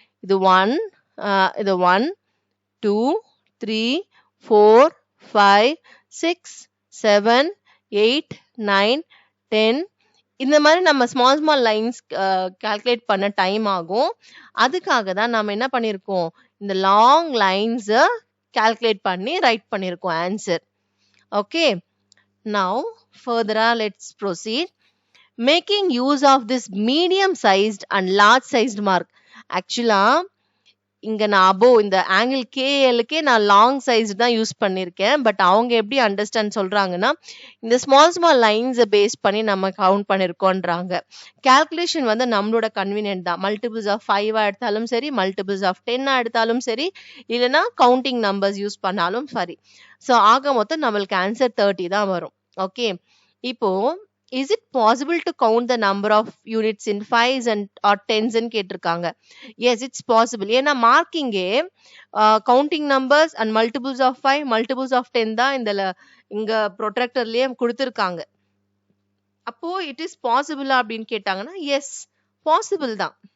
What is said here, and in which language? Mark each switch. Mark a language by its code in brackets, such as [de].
[ta] இது 1, இது 1, 2, 3, 4, 5, 6, 7, 8, 9, 10 இந்த மாதிரி நம்ம ஸ்மால் லைன்ஸ் கால்குலேட் பண்ண டைம் ஆகும். அதுக்காக தான் நம்ம என்ன பண்ணிருக்கோம், இந்த லாங் லைன்ஸ் calculate பண்ணி write பண்ணிருக்கோம் answer. [en] Okay, now further let's proceed. Making use of this medium sized and large sized mark. [ta] Actually இங்க நான் above இந்த angle KLக்கே நான் long size தான் யூஸ் பண்ணிருக்கேன். பட் அவங்க எப்படி அண்டர்ஸ்டாண்ட் சொல்றாங்கன்னா, இந்த ஸ்மால் லைன்ஸ் பேஸ் பண்ணி நம்ம கவுண்ட் பண்ணிருக்கோன்றாங்க. கால்குலேஷன் வந்து நம்மளோட கன்வீனியன்ட் தான். மல்டிபிள்ஸ் ஆஃப் 5 எடுத்தாலும் சரி, மல்டிபிள்ஸ் ஆஃப் 10 எடுத்தாலும் சரி, இல்லைன்னா கவுண்டிங் நம்பர்ஸ் யூஸ் பண்ணாலும் சரி. ஸோ ஆக மொத்தம் நம்மளுக்கு ஆன்சர் 30 தான் வரும். ஓகே, இப்போ [en] is it possible to count the number of units in 5s and or 10s [ta] ன்னு கேட்டிருக்காங்க. [en] Yes, it's possible. [ta] ஏன்னா மார்க்கிங்கே counting numbers and multiples of 5, multiples of 10 தான் இங்க ப்ரொட்ராக்டர்லயே கொடுத்துருக்காங்க. அப்போ இட் இஸ் பாசிபிளா அப்படின்னு கேட்டாங்கன்னா எஸ், பாசிபிள் தான்.